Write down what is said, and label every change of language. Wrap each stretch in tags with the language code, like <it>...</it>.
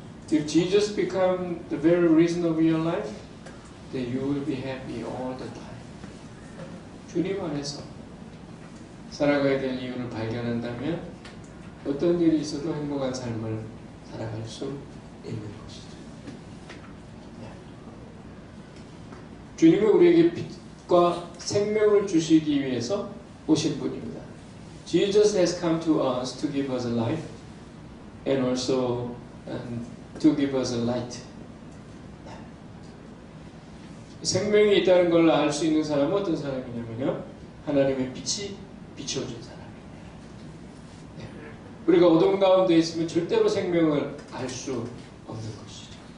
<en>If Jesus become the very reason of your life, then you will be happy all the time.</en> <ko>주님 안에서 살아가야 될 이유를 발견한다면 어떤 일이 있어도 행복한 삶을 살아갈 수 있는 것이죠. 주님은 우리에게 빛과 생명을 주시기 위해서 오신 분입니다.</ko> <en>Jesus has come to us to give us a life and also to give us a light.</en> <ko>생명이 있다는 걸 알 수 있는 사람은 어떤 사람이냐면요, 하나님의 빛이 비춰준 사람입니다. 우리가 어둠 가운데 있으면 절대로 생명을 알 수 없는 것이죠.</ko>